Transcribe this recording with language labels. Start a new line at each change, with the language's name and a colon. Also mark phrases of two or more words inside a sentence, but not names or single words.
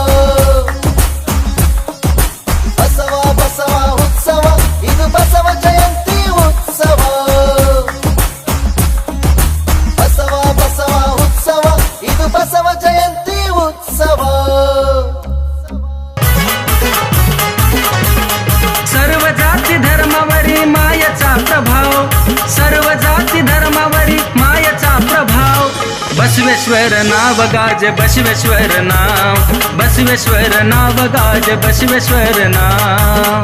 Kannada: ಬಸವ ಬಸವ ಉತ್ಸವ ಇದು ಬಸವ ಜಯಂತಿ ಉತ್ಸವ ಬಸವ ಬಸವ ಉತ್ಸವ ಇದು ಬಸವ ಜಯಂತಿ ಉತ್ಸವ
Marathi: सर्व जाती धर्मावरी मायेचा प्रभाव सर्व जाती धर्मावरी मायेचा प्रभाव बसवेश्वर नाव गाजे बसवेश्वर नाव बसवेश्वर नाव गाजे बसवेश्वर नाव